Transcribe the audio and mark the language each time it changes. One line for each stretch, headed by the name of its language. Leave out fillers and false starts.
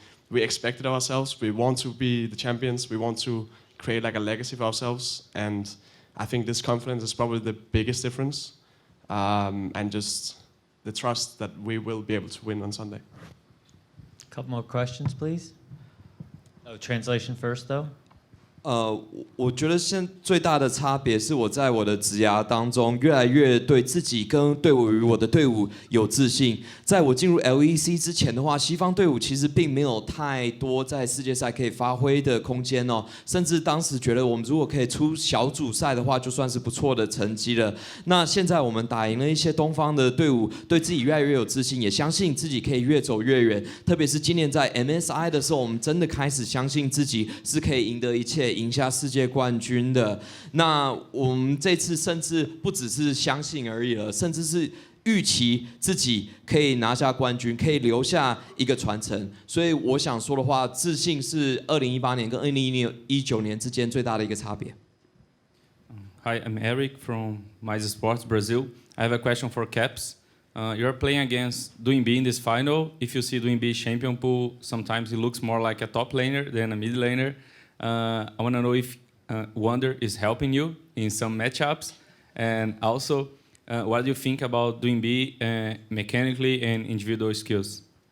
English: We expect it of ourselves. We want to be the champions. We want to create like a legacy for ourselves. And I think this confidence is probably the biggest difference. And just the trust that we will be able to win on Sunday. Couple more questions, please. Oh, translation first, though.
Chinese: 我觉得最大的差别是我在我的职涯当中越来越对自己跟对于我的队伍有自信。在我进入 LEC 之前的话，西方队伍其实并没有太多在世界赛可以发挥的空间哦，甚至当时觉得我们如果可以出小组赛的话，就算是不错的成绩了。那现在我们打赢了一些东方的队伍，对自己越来越有自信，也相信自己可以越走越远。特别是今年在 MSI 的时候，我们真的开始相信自己是可以赢得一切。赢下世界冠军的，那我们这次甚至不只是相信而已了，甚至是预期自己可以拿下冠军，可以留下一个传承。所以我想说的话，自信是2018年跟2019年之间最大的一个差别。
English: Hi, I'm Eric from Mais Esports Brazil. I have a question for Caps. You're playing against Doinb in this final. If you see Doinb champion pool, sometimes he looks more like a top laner than a mid laner. I want to know if Wonder is helping you in some matchups, and also what do you think about Doinb mechanically and individual skills?